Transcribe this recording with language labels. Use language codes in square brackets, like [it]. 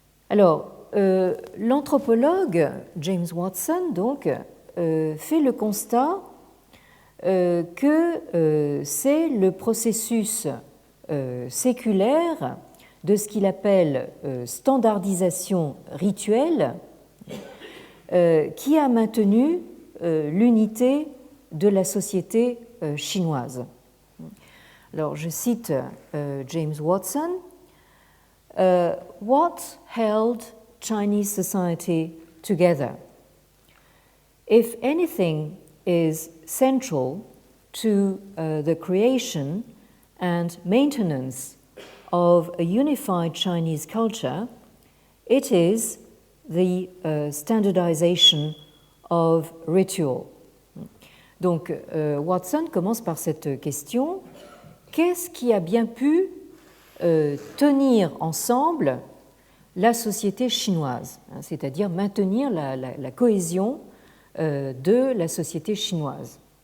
[fr] Alors, l'anthropologue James Watson donc fait le constat que c'est le processus séculaire de ce qu'il appelle standardisation rituelle qui a maintenu l'unité de la société chinoise. Alors, je cite James Watson. [en] What held Chinese society together? If anything is central to the creation and maintenance of a unified Chinese culture, it is the standardization of ritual. [fr] Donc, Watson commence par cette question: qu'est-ce qui a bien pu tenir ensemble la société chinoise, c'est-à-dire maintenir la cohésion de la société chinoise?